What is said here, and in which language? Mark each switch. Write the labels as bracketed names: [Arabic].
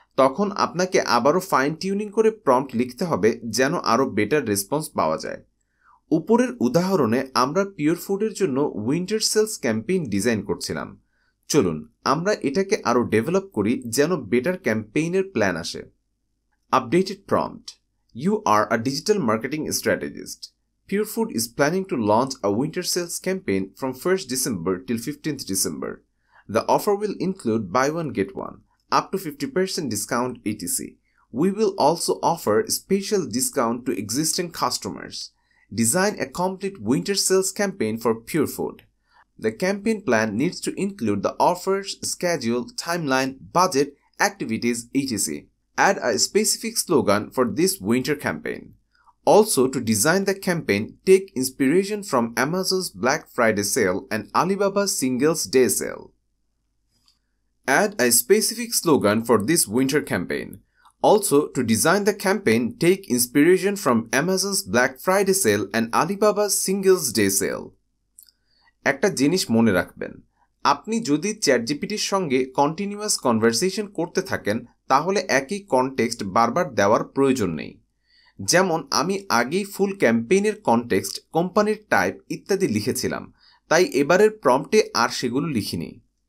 [Bangla] তখন আপনাকে আবারও ফাইন টিউনিং করে প্রম্পট লিখতে হবে যেন আরও বেটার রেসপন্স পাওয়া যায়। উপরের উদাহরণে আমরা পিওর ফুডের জন্য উইন্টার সেলস ক্যাম্পেইন ডিজাইন করছিলাম। চলুন আমরা এটাকে আরও ডেভেলপ করি যেন বেটার ক্যাম্পেইনের প্ল্যান আসে। Updated prompt: You are a digital marketing strategist. [English] Pure Food is planning to launch a winter sales campaign from 1st December till 15th December. The offer will include buy one get one, up to 50% discount etc. We will also offer special discount to existing customers. Design a complete winter sales campaign for Pure Food. The campaign plan needs to include the offers, schedule, timeline, budget, activities etc. Add a specific slogan for this winter campaign. Also, to design the campaign, take inspiration from Amazon's Black Friday sale and Alibaba's Singles Day sale. Add a specific slogan for this winter campaign. Also, to design the campaign, take inspiration from Amazon's Black Friday sale and Alibaba's Singles Day sale. [Bangla] একটা জিনিস মনে রাখবেন, আপনি যদি চ্যাটজিপিটির সঙ্গে continuous conversation করতে থাকেন তাহলে একই কনটেক্সট বারবার দেওয়ার প্রয়োজন নেই। যেমন আমি আগেই ফুল ক্যাম্পেইনের কনটেক্সট, কোম্পানির টাইপ ইত্যাদি লিখেছিলাম, তাই এবারের প্রম্পটে আর সেগুলো লিখিনি।